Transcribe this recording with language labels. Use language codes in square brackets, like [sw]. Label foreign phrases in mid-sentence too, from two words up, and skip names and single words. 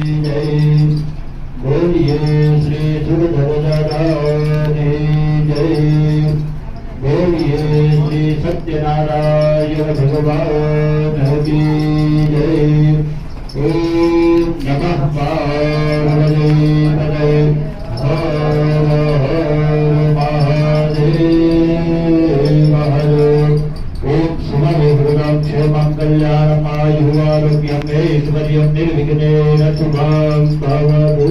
[hi] जय। बोलिए श्री सुरधर दादा जय। बोलिए श्री सत्यनारायण भगवान की जय। [sa] ओम नमः पार्वती पते हर हर महादेव हर। ओम शुभम क्षेमं कल्याणं आयुरारोग्यं ऐश्वर्यं निर्विघ्नेन शुभं भवतु।